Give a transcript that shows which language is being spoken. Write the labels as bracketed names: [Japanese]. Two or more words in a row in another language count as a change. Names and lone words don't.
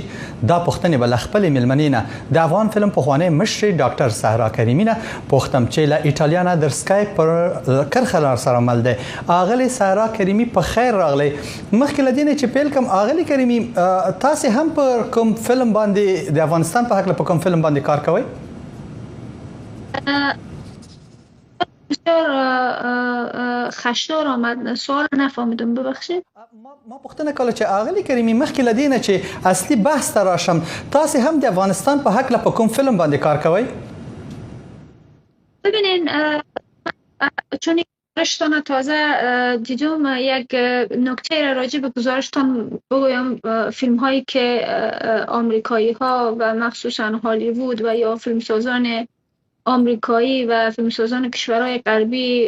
[Pashto] دا پوښتنې بل خپل ملمنې نه د افغان فلم پخوانی مشر ډاکټر صحرا کریمي نه پوښتم چې له ایټالیا نه در اسکایپ پر کرخه سره مل دی. اغلی صحرا کریمي په خیر راغلی. مخکې لدینه چې پیل کوم اغلی کریمي تاسو هم پر کوم فلم باندې د افغانستان په حق له کوم فلم باندې کار کوئ؟ [Persian] بسیار خشدار آمد. سوال نفهمیدم ببخشید. [Pashto] ما پوښتنه کوله چې اغلی کریمي مخکې لدینه چې اصلي بحث ته راشم تاسو هم د افغانستان په حق له کوم فلم باندې کار کوئ؟ [Persian] ببینین چون گزارشتان تازه دیدم یک نکته را راجع به گزارشتان بگویم. فیلم هایی که آمریکایی ها و مخصوصا هالیوود و یا فیلمسازان آمریکایی و فیلمسازان کشورهای غربی